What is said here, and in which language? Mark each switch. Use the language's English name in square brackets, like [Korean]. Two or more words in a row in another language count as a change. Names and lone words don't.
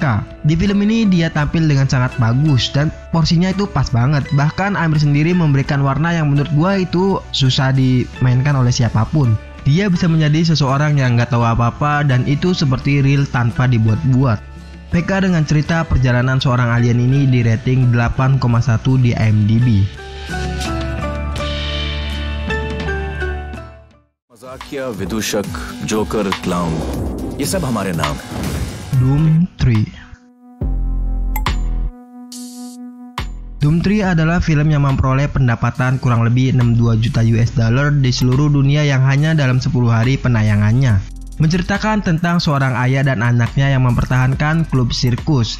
[Indonesian] Di film ini dia tampil dengan sangat bagus dan porsinya itu pas banget. Bahkan Aamir sendiri memberikan warna yang menurut gua itu susah dimainkan oleh siapapun. Dia bisa menjadi seseorang yang nggak tahu apa-apa dan itu seperti real tanpa dibuat-buat. PK dengan cerita perjalanan seorang alien ini di rating 8,1 di IMDb. [Hindi] मजाकिया, विदूषक, जोकर, क्लाउन, ये सब हमारे नाम हैं. [Indonesian] Doom 3. Doom 3 adalah film yang memperoleh pendapatan kurang lebih 62 juta US$ di seluruh dunia yang hanya dalam 10 hari penayangannya. Menceritakan tentang seorang ayah dan anaknya yang mempertahankan klub sirkus.